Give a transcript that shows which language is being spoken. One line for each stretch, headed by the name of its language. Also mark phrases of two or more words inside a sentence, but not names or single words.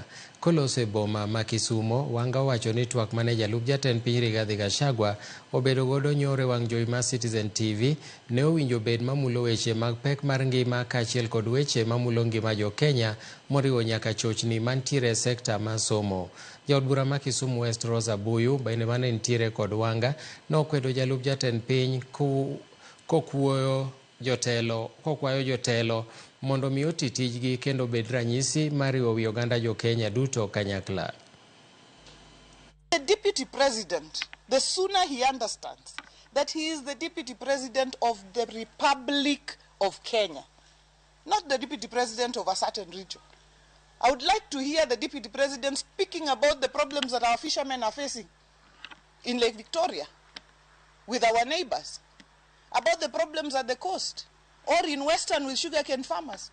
Luo (Kenya and Tanzania): Kolose boma ma Kisumo, Wanga wacho ni twak mane Jalup Jatend piny Rigathi Gachagua obedo godo nyore wang' jowi mar Citizen TV ne owinjo bed mamulo weche mag pek mar ngima kaachiel kod weche mamulo ngima jo Kenya moriwo nyaka chochni mantiere e sekta mar somo. Jaod bura ma Kisumu West Rosa Buyu bende mane nitiere kod Wanga nokwedo Jalup Jatend piny kokwayo jotelo mondo mi oti tijgi kendo bed ranyisi mariwo wi oganda jo Kenya duto kanyakla.
English: The deputy president, the sooner he understands that he is the deputy president of the Republic of Kenya, not the deputy president of a certain region. I would like to hear the deputy president speaking about the problems that our fishermen are facing in Lake Victoria with our neighbors, about the problems at the coast or in Western with sugarcane farmers.